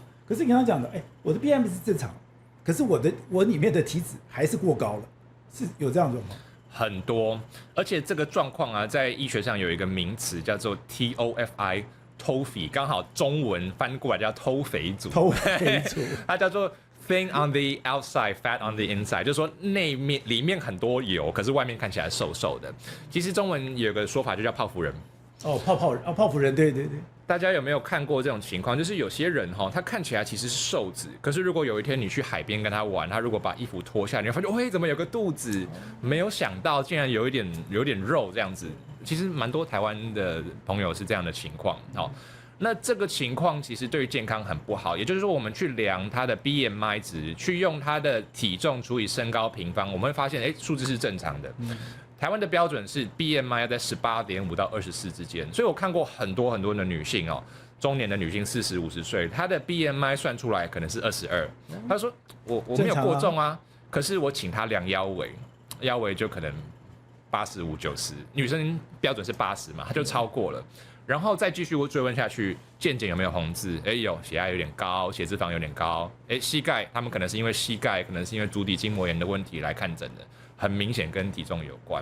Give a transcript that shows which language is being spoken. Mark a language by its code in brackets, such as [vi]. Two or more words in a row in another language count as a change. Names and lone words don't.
[zh] 可是你剛剛講的，我的 BMI 是正常，可是我裡面的體脂還是過高了，是有這樣子嗎？很多，而且這個狀況啊，在醫學上有一個名詞叫做 TOFI， 剛好中文翻過來叫偷肥族。偷肥族，它叫做 [en] Thin on the outside, fat on the inside， [zh] 就是說裡面很多油，可是外面看起來瘦瘦的。其實中文有個說法就叫泡芙人。泡芙人，對。大家有沒有看過這種情況？就是有些人他看起來其實是瘦子，可是如果有一天你去海邊跟他玩，他如果把衣服脫下，你會發現，怎麼有個肚子？沒有想到竟然有點肉這樣子。其實蠻多台灣的朋友是這樣的情況。那這個情況其實對於健康很不好。也就是說，我們去量他的 BMI 值，去用他的體重除以身高平方，我們會發現，數字是正常的。台灣的標準是 BMI 要在18.5到24之間，所以我看過很多的女性中年的女性40、50歲，她的 BMI 算出來可能是22。她說我沒有過重啊，可是我請她量腰圍，腰圍就可能 85、90，女生標準是80嘛，她就超過了。然後再繼續追問下去，健檢有沒有紅字？有，血壓有點高，血脂肪有點高。膝蓋，他們可能是因為膝蓋，可能是因為足底筋膜炎的問題來看診的，很明顯跟體重有關。